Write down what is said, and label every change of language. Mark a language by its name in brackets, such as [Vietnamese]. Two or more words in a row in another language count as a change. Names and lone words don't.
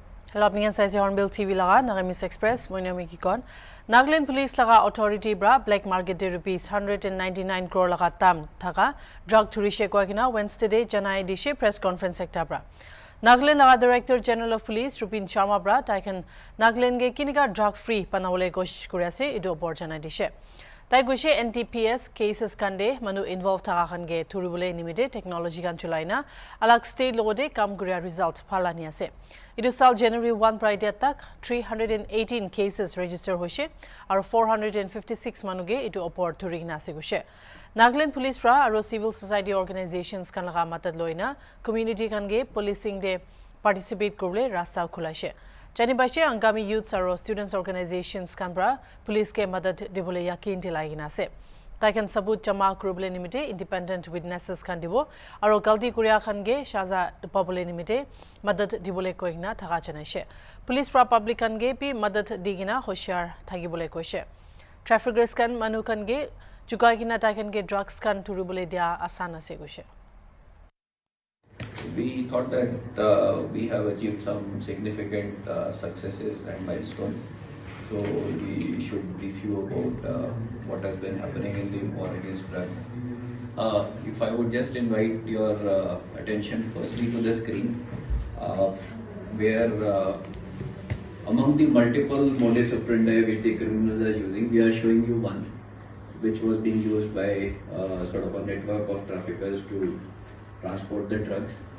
[Naga Pidgin] Hello, apningan sa HornbillTV laga NAGAMESE Express mo nami kikon. Nagaland Police laga authority bra [English] black market [Naga Pidgin] de rupees 199 crore laga tam thaka drug thurishe ko kina Wednesday day janai dishe [English] press conference [Naga Pidgin] sekta bra. Nagaland laga [English] Director General of Police [Naga Pidgin] Rupin Sharma bra taikan Nagaland ge kinika [English] drug free [Naga Pidgin] panawole koshish kore ase idu opor janai dishe. Tai gushe NTPS cases kande manu involved thaka khan ge thuribule nimite technology kan chulaina alag state logode kam guria result phalani ase. Idu sal January 1 Friday tak 318 [English] cases register [Naga Pidgin] hoise aru 456 manuge idu opor thurigna ase gushe. Nagaland Police pra aru [English] civil society organizations [Naga Pidgin] kan laga matad loina community kan ge policing de participate korle rasta khulaise. Jani bache angami youths aru students organizations kan pra police ke madad dibole yakin dilagina ase. Taikan sabut jama kurubule nimite [English] independent witnesses [Naga Pidgin] kan dibo aru galti kuria khan ge shaza pabule nimite madad dibole koigna thaka janaise. Police pra public kan ge pi madad digina hoshar thagibole koise. Traffickers kan manu kan ge jugagina taikan ge drugs kan turubule dia asan ase gushe. [English] We thought that we have achieved some significant successes and milestones. So we should brief you about what has been happening in the war against drugs. If I would just invite your attention firstly to the screen, where among the multiple modus operandi which the criminals are using, we are showing you one which was being used by sort of a network of traffickers to transport the drugs.